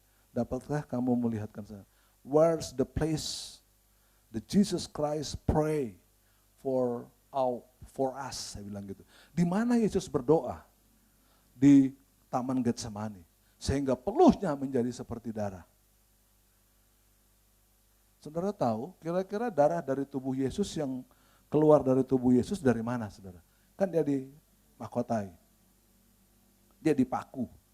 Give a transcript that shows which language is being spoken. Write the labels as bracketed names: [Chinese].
[Indonesian] Dapatkah kamu melihatkan saya? [English] Where's the place that Jesus Christ pray for us? [Indonesian] Saya bilang gitu. Di mana Yesus berdoa? Di Taman Getsemani. Sehingga peluhnya menjadi seperti darah. Saudara tahu, kira-kira darah dari tubuh Yesus yang keluar dari tubuh Yesus dari mana, saudara? Kan dia dimahkotai. Dia dipaku.